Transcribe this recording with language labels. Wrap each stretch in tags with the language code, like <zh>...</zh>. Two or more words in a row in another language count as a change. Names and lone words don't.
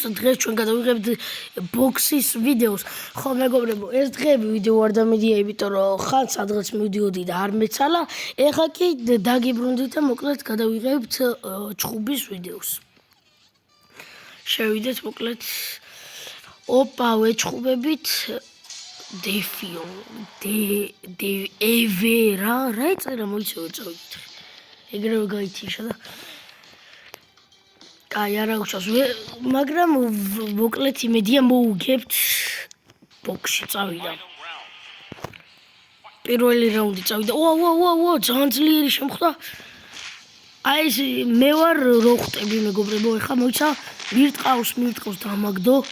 <ka>დღეს ჩვენ გადავიღებთ ბოქსის ვიდეოს. ხო მეგობრებო, ეს დღეები ვიდეო არ დამედია, იმიტომ რომ ხან სადღაც მივდიოდი და არ მეცალა. ეხლა კი დაგიბრუნდით და მოკლედ გადავიღებთ ჩხუბის ვიდეოს. შევიდეთ მოკლედ. ოპა, ვეჩხუბებით. Defio, Evera, right?</ka> <en>I don't know what it's</en> <ka>ეგრევე გაითიშა და კაი არა უშავს მაგრამ მოკლედ იმედია მოუგებთ ბოქსში წავიდა პირველი რაუნდი წავიდა ო ძალიან ძლიერი შემხვდა აი ეს მე ვარ რო ხვტები მეგობრებო ეხა მოიცა მირტყავს დამაგდო</ka>